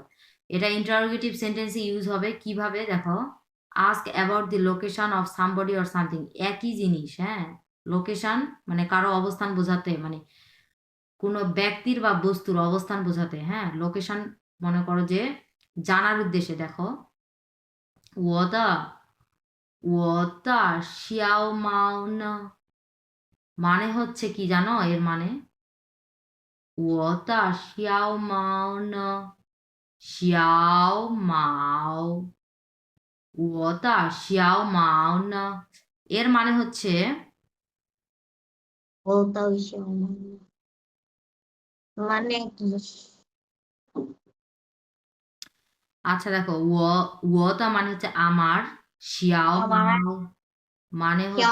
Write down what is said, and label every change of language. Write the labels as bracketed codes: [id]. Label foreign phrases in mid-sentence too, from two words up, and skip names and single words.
[en] এটা interrogative sentenceে use [bn] হবে কিভাবে দেখো, [en] ask about the location of somebody or something, [bn] একই জিনিস, হ্যাঁ। লোকেশন মানে কারো অবস্থান বোঝাতে, মানে কোনো ব্যক্তির বা বস্তুর অবস্থান বোঝাতে, হ্যাঁ। লোকেশন মনে করো যে জানার উদ্দেশ্যে, দেখো [zh] 我的小猫呢 [bn] মানে হচ্ছে কি জানো এর মানে? [zh] 我的小猫呢小毛我的小毛呢 [bn] এর মানে হচ্ছে বলতে মানে কি আচ্ছা দেখো ওটা মানে হচ্ছে আমার, শিয়াও আমার মাও মানে হচ্ছে,